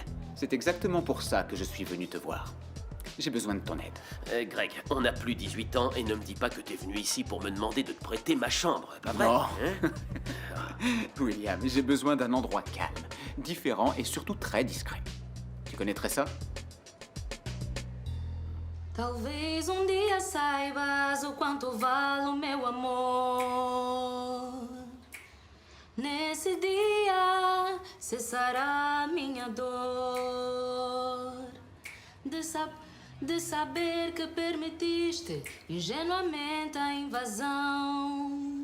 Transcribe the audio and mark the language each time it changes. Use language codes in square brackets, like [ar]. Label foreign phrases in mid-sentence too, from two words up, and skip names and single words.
[fr] C'est exactement pour ça que je suis venu te voir. J'ai besoin de ton aide. Greg, on n'a plus 18 ans et ne me dis pas que t'es venu ici pour me demander de te prêter ma chambre, pas vrai? Non. Hein? William, j'ai besoin d'un endroit calme, différent et surtout très discret. Tu connaîtrais ça? [pt] Talvez dia saibas o quanto vale o meu amor. Nesse dia cessará minha dor de saber que permitiste ingenuamente a invasão.